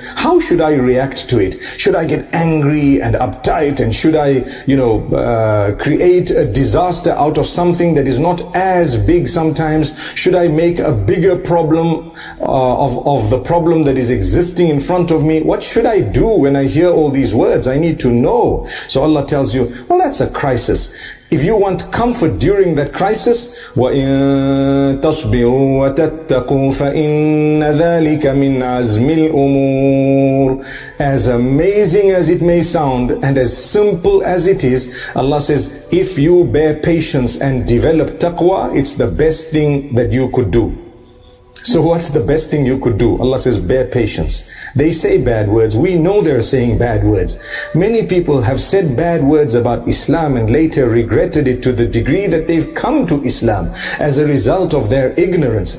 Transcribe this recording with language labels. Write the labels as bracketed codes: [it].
[en] How should I react to it? Should I get angry and uptight, and should I, create a disaster out of something that is not as big sometimes? Should I make a bigger problem of the problem that is existing in front of me? What should I do when I hear all these words? I need to know. So Allah tells you, well, that's a crisis. If you want comfort during that crisis, [ar] وَإِن تَصْبِرُوا وَتَتَّقُوا فَإِنَّ ذَلِكَ مِنْ عَزْمِ الْأُمُورِ. [en] As amazing as it may sound and as simple as it is, Allah says, if you bear patience and develop taqwa, it's the best thing that you could do. So what's the best thing you could do? Allah says, bear patience. They say bad words. We know they're saying bad words. Many people have said bad words about Islam and later regretted it to the degree that they've come to Islam as a result of their ignorance.